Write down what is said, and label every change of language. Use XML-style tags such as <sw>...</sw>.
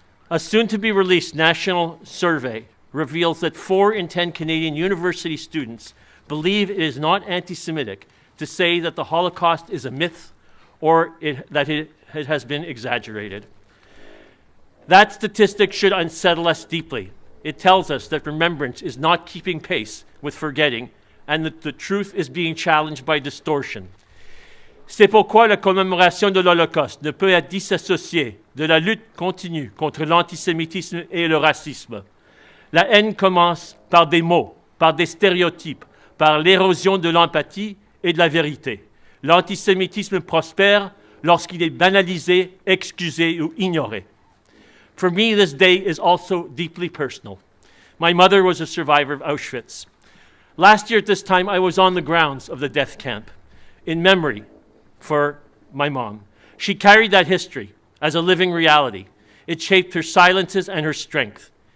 <en>A soon-to-be-released national survey reveals that 4 in 10 Canadian university students believe it is not anti-Semitic to say that the Holocaust is a myth or that it has been exaggerated. That statistic should unsettle us deeply. It tells us that remembrance is not keeping pace with forgetting and that the truth is being challenged by distortion.</en> <fr>C'est pourquoi la commémoration de l'Holocauste ne peut être disassociée de la lutte continue contre l'antisémitisme et le racisme. La haine commence par des mots, par des stéréotypes, par l'érosion de l'empathie et de la vérité. L'antisémitisme prospère lorsqu'il est banalisé, excusé ou ignoré.</fr> <en>For me, this day is also deeply personal. My mother was a survivor of Auschwitz. Last year at this time, I was on the grounds of the death camp in memory for my mom. She carried that history as a living reality. It shaped her silences and her strength.</en>